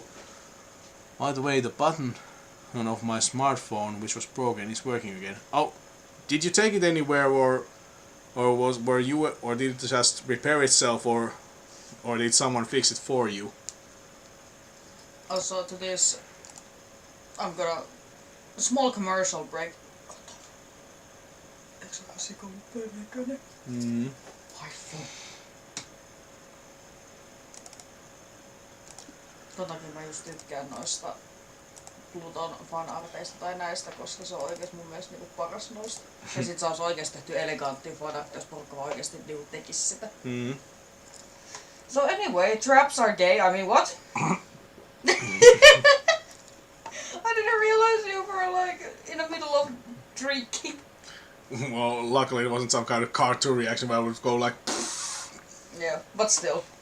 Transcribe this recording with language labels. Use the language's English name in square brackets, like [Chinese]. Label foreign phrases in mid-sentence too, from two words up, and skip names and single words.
[English] By the way, the button of my smartphone, which was broken, is working again. Oh, did you take it anywhere, or did it just repair itself, or did someone fix it for you? Also to this, I'm gonna a small commercial break. [Finnish] Totakin mä just tykkään noista Pluton fanarteista tai näistä, koska se on oikeesti mun mielestä niinku paras noista. Ja sit se olisi oikeesti tehty elegantti fanart, jos porukka vaan oikeesti niinku tekis sitä. [English] So anyway, traps are gay. I mean, what? I didn't realize you were like in the middle of drinking. Well, luckily it wasn't some kind of cartoon reaction where I would go like. Yeah, but still.